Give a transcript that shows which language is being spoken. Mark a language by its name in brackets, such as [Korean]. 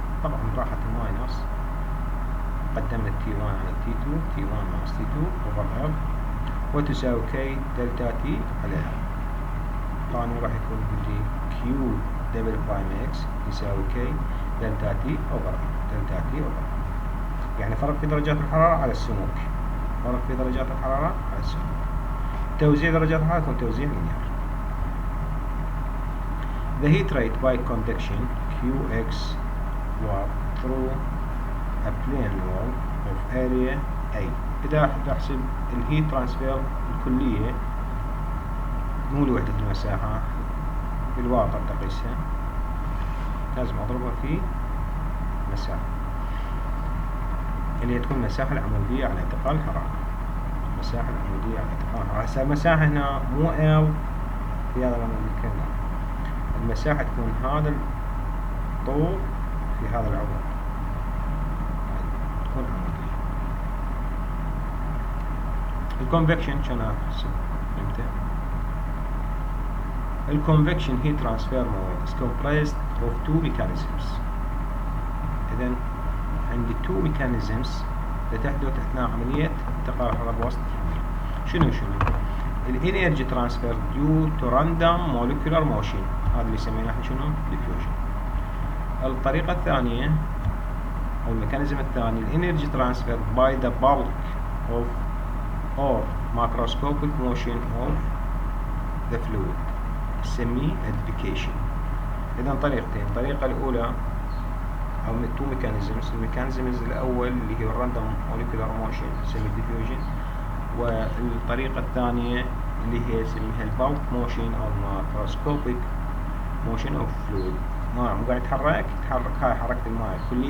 [Arabic] طبعا راحت الماينس قدمنا T1 على T2 [English] T1 minus T2 over L [Arabic] وتساوي K دلتا T على L. طبعا راح يكون عندي Q دبل برايم X يساوي K دلتا T over L يعني فرق في درجات الحرارة على السمك. فرق في درجات الحرارة على السمك. توزيع درجات الحرارة يكون توزيع لينير. [English] The heat rate by conduction Qx watt through a plane wall of area A. [Arabic] إذا أحسب الهيت ترانسفير الكلية مو لوحدة المساحة بالواط تقيسها لازم أضربها في مساحة اللي تكون المساحة العمودية على انتقال الحرارة. المساحة العمودية على انتقال الحرارة. هسه المساحة هنا مو L في هذا المكان. المساحة تكون هذا الطول في هذا العمود تكون عمودية. الكونفكشن شلون أحسب؟ امتى؟ الكونفكشن [English] heat transfer mode is comprised of two mechanisms. [Arabic] إذن عندي [English] two mechanisms [Arabic] لتحدث أثناء عملية انتقال الحرارة بواسطة الحمل. شنو؟ الانرجي ترانسفير [English] due to random molecular motion [Arabic] هذا اللي يسمونه احنا شنو؟ diffusion. الطريقة الثانية أو الميكانيزم الثاني الانرجي ترانسفير [English] by the bulk of or macroscopic motion of the fluid نسميه acidification. [Arabic] إذا طريقتين. الطريقة الأولى أو [English] two mechanisms. [Arabic] الميكانيزم الأول اللي هي [English] random molecular motion [Arabic] نسميه diffusion والطريقة الثانية اللي هي اسمها البالك موشن أو الماكروسكوبيك موشن أوف فلويد. ماء قاعد يتحرك هاي حركة الماء الكلية